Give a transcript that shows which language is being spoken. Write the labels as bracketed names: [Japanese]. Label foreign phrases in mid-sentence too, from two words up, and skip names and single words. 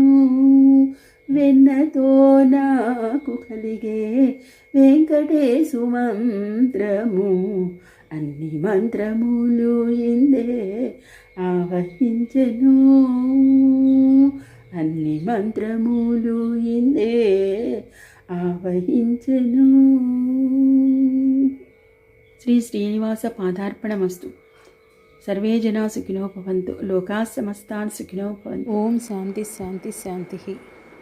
[Telugu] వెన్నతో నాకు కలిగే వెంకటేశు మంత్రము, అన్ని మంత్రములు ఇందే ఆవహించెను, అన్ని మంత్రములు ఇందే ఆవహించెను. [Sanskrit] శ్రీ శ్రీనివాస పాదార్పణమస్తు. सर्वे जना सुखिनो भवन्तु, लोकाः समस्ताः सुखिनो भवन्तु। ओम शांति शांति शांति।